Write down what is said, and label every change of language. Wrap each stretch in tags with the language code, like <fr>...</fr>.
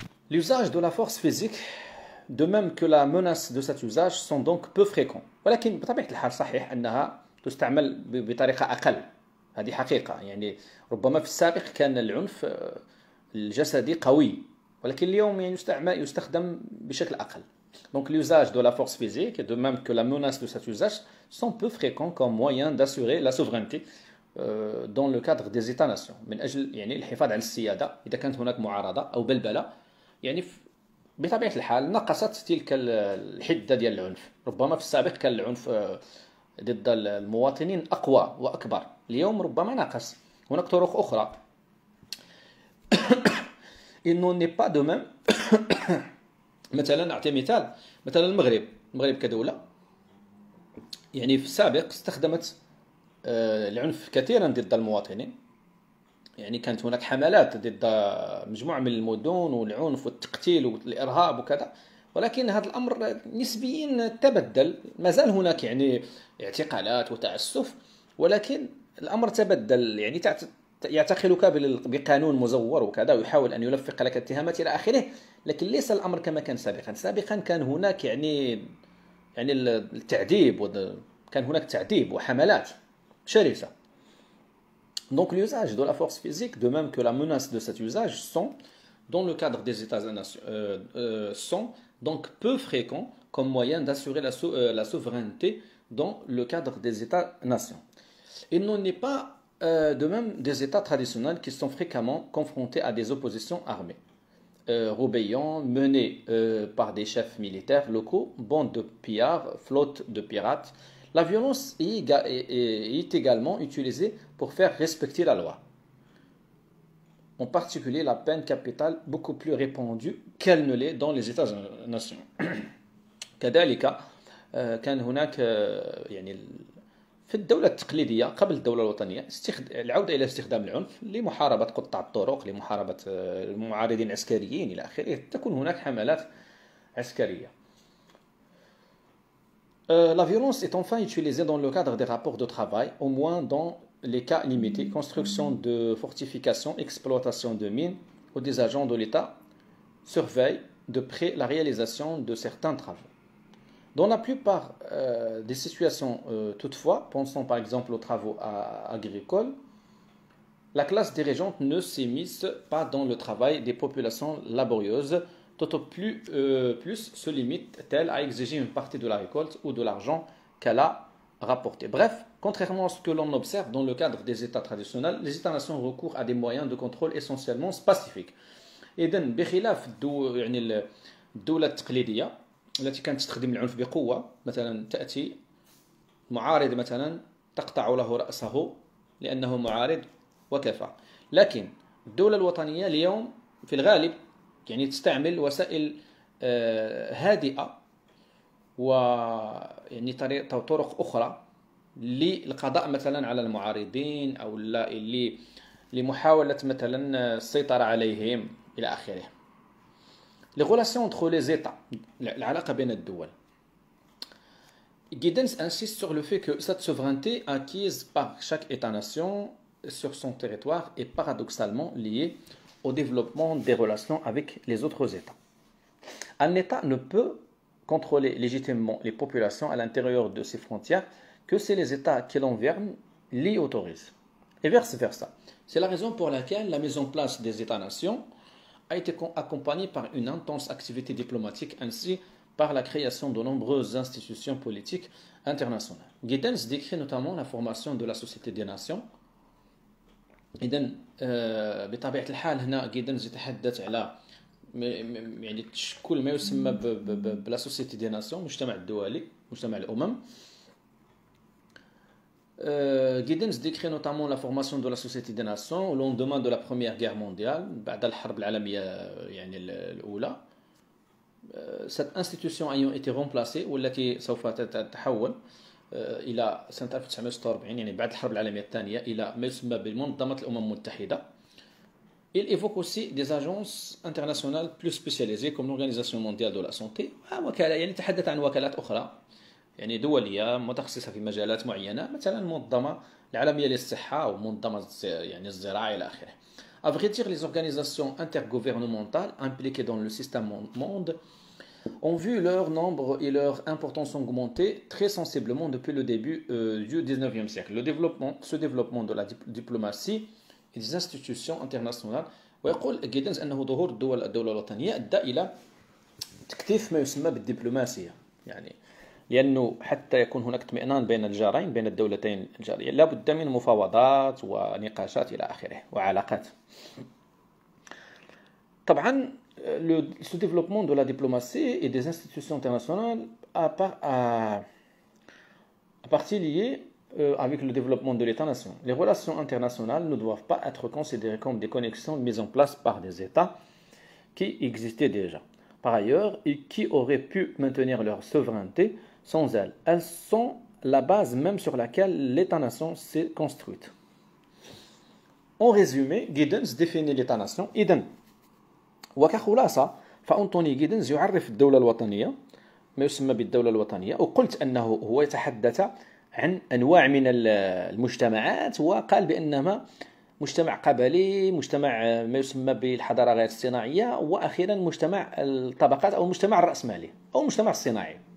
<fr>L'usage de la force physique, de même que la menace de cet usage, sont donc peu fréquents.</fr> <ar>ولكن بطبيعة الحال صحيح أنها تستعمل بطريقة أقل، هذه حقيقة. يعني ربما في السابق كان العنف الجسدي قوي، ولكن اليوم يعني يستخدم بشكل أقل.</ar> <fr>Donc l'usage de la force physique, de même que la menace de cet usage, sont peu fréquents comme moyen d'assurer la souveraineté dans le cadre des États-nations.</fr> <ar>من أجل يعني الحفاظ على السيادة إذا كانت هناك معارضة أو بلبلة، يعني بطبيعة الحال نقصت تلك الحدة ديال العنف. ربما في السابق كان العنف ضد المواطنين أقوى وأكبر، اليوم ربما نقص. هناك طرق أخرى.</ar> <fr>Il n'en est pas de même.</fr> <ar>مثلا نعطي مثال، مثلا المغرب كدولة يعني في السابق استخدمت العنف كثيرا ضد المواطنين. يعني كانت هناك حملات ضد مجموعة من المدن والعنف والتقتيل والإرهاب وكذا، ولكن هذا الأمر نسبيا تبدل. ما زال هناك يعني اعتقالات وتعسف، ولكن الأمر تبدل. يعني يعتقلك بقانون مزور وكذا ويحاول أن يلفق لك اتهامات إلى آخره، لكن ليس الأمر كما كان سابقا. سابقا كان هناك يعني التعذيب، كان هناك تعذيب وحملات شرسة.</ar> <fr>Donc l'usage de la force physique, de même que la menace de cet usage, sont, dans le cadre des États-nations, sont donc peu fréquents comme moyen d'assurer la souveraineté dans le cadre des États-nations. Il n'en est pas de même des États traditionnels qui sont fréquemment confrontés à des oppositions armées. Rébellions menées par des chefs militaires locaux, bandes de pillards, flottes de pirates. La violence est également utilisée pour faire respecter la loi. En particulier la peine capitale beaucoup plus répandue qu'elle ne l'est dans les États-nations.</fr> <ar>كذلك كان هناك يعني في الدولة التقليدية قبل الدولة الوطنية العودة إلى استخدام العنف لمحاربة قطاع الطرق، لمحاربة المعارضين العسكريين إلى آخره، تكون هناك حملات عسكرية.</ar> <fr>La violence est enfin utilisée dans le cadre des rapports de travail, au moins dans les cas limités, construction de fortifications, exploitation de mines, où des agents de l'État surveillent de près la réalisation de certains travaux. Dans la plupart des situations, toutefois, pensons par exemple aux travaux agricoles, la classe dirigeante ne s'immisce pas dans le travail des populations laborieuses, tout au plus se limite-t-elle à exiger une partie de la récolte ou de l'argent qu'elle a rapporté. Bref, contrairement à ce que l'on observe dans le cadre des États traditionnels, les États-nations recourent à des moyens de contrôle essentiellement pacifiques.</fr> <ar>إذن بخلاف يعني الدولة التقليدية التي كانت تستخدم العنف بقوة، مثلا تأتي معارض مثلا تقطع له رأسه لأنه معارض وكفى. لكن الدولة الوطنية اليوم في الغالب يعني تستعمل وسائل هادئة ويعني طرق أخرى للقضاء مثلا على المعارضين أو لمحاولة مثلا السيطرة عليهم إلى آخره.</ar> <fr>Les relations entre les États,</fr> <ar>العلاقة بين الدول.</ar> <fr>Giddens insiste sur le fait que cette souveraineté acquise par chaque État-nation sur son territoire est paradoxalement liée au développement des relations avec les autres États. Un État ne peut contrôler légitimement les populations à l'intérieur de ses frontières que si les États qui l'environnent l'y autorisent. Et vice-versa. C'est la raison pour laquelle la mise en place des États-nations a été accompagnée par une intense activité diplomatique ainsi par la création de nombreuses institutions politiques internationales. Giddens décrit notamment la formation de la Société des Nations.</fr> <ar>إذن بطبيعة الحال هنا جيدنز يتحدث على يعني تشكل ما يسمى بلا سوسيتي دي ناسيون، مجتمع الدولي، مجتمع الأمم.</ar> <fr>Giddens décrit notamment la formation de la Société des Nations au lendemain de la Première Guerre mondiale,</fr> <ar>بعد الحرب العالمية يعني الأولى.</ar> <fr>Cette institution ayant été remplacée</fr> <ar>والتي سوف تتحول إلى سنة 1946 يعني بعد الحرب العالمية الثانية إلى ما يسمى بمنظمة الأمم المتحدة.</ar> <fr>Il évoque aussi des agences internationales plus spécialisées comme l'Organisation mondiale de la santé</fr> <ar>وكالة، يعني تحدث عن وكالات أخرى يعني دولية متخصصة في مجالات معينة، مثلا المنظمة العالمية للصحة أو منظمة يعني الزراعة إلى آخره.</ar> <fr>À vrai dire, les organisations intergouvernementales impliquées dans le système monde ont vu leur nombre et leur importance augmenter très sensiblement depuis le début du XIXe siècle. Ce développement de la diplomatie et des institutions internationales.</fr> <ar>ويقول جيدنز أنه ظهور الدولة الوطنية أدى إلى تكثيف ما يسمى بالدبلوماسية، يعني لأنه حتى يكون هناك اطمئنان بين الجارين، بين الدولتين الجارية، لا بد من مفاوضات ونقاشات إلى آخره وعلاقات. طبعا</ar> <fr>ce développement de la diplomatie et des institutions internationales a partie liée avec le développement de l'État-nation. Les relations internationales ne doivent pas être considérées comme des connexions mises en place par des États qui existaient déjà, par ailleurs, et qui auraient pu maintenir leur souveraineté sans elles. Elles sont la base même sur laquelle l'État-nation s'est construite. En résumé, Giddens définit l'État-nation.</fr> <ar>إذن وكخلاصة فأنتوني جيدنز يعرف الدولة الوطنية، ما يسمى بالدولة الوطنية، وقلت أنه هو يتحدث عن أنواع من المجتمعات، وقال بأنها مجتمع قبلي، مجتمع ما يسمى بالحضارة غير الصناعية، وأخيرا مجتمع الطبقات أو المجتمع الرأسمالي أو المجتمع الصناعي.</ar>